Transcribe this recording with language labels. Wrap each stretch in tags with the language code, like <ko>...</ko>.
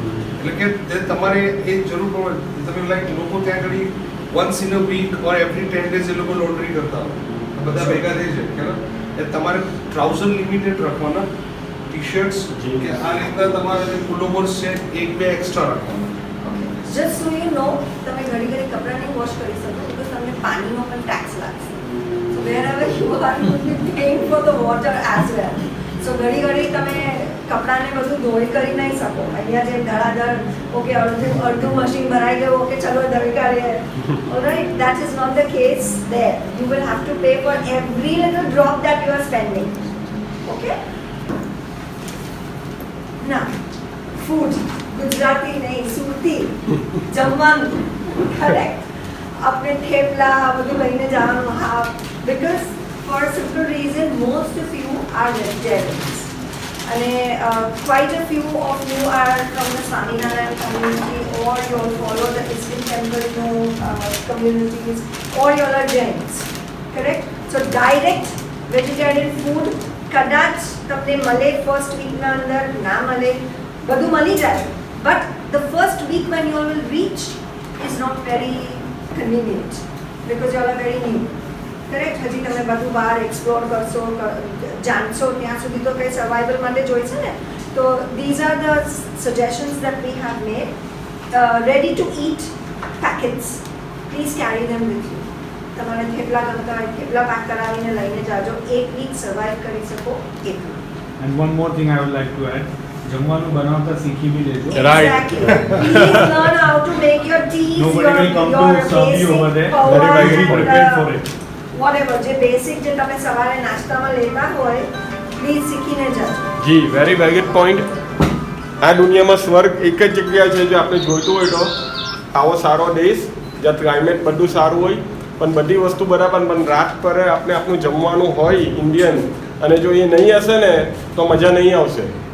<gu>એટલે કે જે તમારે એ જરૂર પડે, તમે લાઈક લોકો ત્યાં આગળ</gu> <en>once in a week or every 10 days</en> <gu>એ લોકો લોન્ડ્રી કરતા હોય. આ બધા ભેગા થઈ જાય બરાબર. એ તમારે ટ્રાઉઝર લિમિટેડ રાખવાના, ટી શર્ટ્સ કે આ રીતના તમારે જે પુલોવર્સ છે 1-2 એક્સ્ટ્રા રાખવાના.</gu> <en>Just so you know,</en> <gu>તમે ઘડી ઘડી કપડાં નહીં વોશ કરી શકો, because તમને પાણીનો પણ ટેક્સ લાગશે.</gu> <en>So wherever you are, you will be paying for the water as well.</en> <gu>So ઘડી ઘડી તમે કપડાને બધું ધોઈ કરી નહીં શકો. અહીંયા જે ધડાધડ ઓકે અડધું મશીન ભરાઈ ગયું, ઓકે ચલો ધોઈ કાઢીએ.</gu> <en>Alright, that is not the case there. You will have to pay for every little drop that you are spending. Okay? Now, food.</en> <gu>Gujarati નહીં, સુરતી જમવાનું. કરેક્ટ. આપણે થેપલા આ બધું લઈને જવાનું.</gu> <en>હા, because for a simple reason most of you are vegetarians. અને quite a few of you are from the Swaminarayan community, or you all follow the Eastern Temple communities, or you all are Jains. Correct? So direct vegetarian food</en> <gu>કદાચ તમને મળે first વીકના અંદર, ના મળે, બધું મળી જાય.</gu> <en>But the first week when you all will reach is not very convenient because you all are very new. Correct?</en> <gu>હજી તમે બધું બહાર એક્સપ્લોર કરશો, જાણશો, ત્યાં સુધી તો કંઈ સર્વાઈવલ માટે જોઈશે ને.</gu> <en>તો these are the suggestions that we have made. Ready to eat packets. Please carry them with you.</en> <gu>તમારે થેપલા ગમતા હોય, થેપલા પેક કરાવીને લઈને જાજો. 1 વીક સર્વાઈવ કરી શકો એટલું.</gu> <en>And one more thing I would like to add.</en> <gu>જમવાનું બનાવતા શીખી બી લેજો.</gu> <en>Right. Exactly. Please learn how to make your teas, Nobody will come to serve you over there. power, Very well prepared for it.</en> <gu>whatever, જે basic જે તમે સવારે નાસ્તામાં લેતા હોય, પ્લીઝ શીખીને જાજો.</gu> <en>જી very valid point.</en> <gu>આ દુનિયામાં સ્વર્ગ એક જ જગ્યા છે, જો આપણે જોઈતું હોય તો આવો સારો દેશ જ્યાં ક્લાઇમેટ બધું સારું હોય, પણ બધી વસ્તુ બરાબર, પણ રાત પર આપણે આપણું જમવાનું હોય ઇન્ડિયન, અને જો એ નહીં હશે ને તો મજા નહીં આવશે.</gu>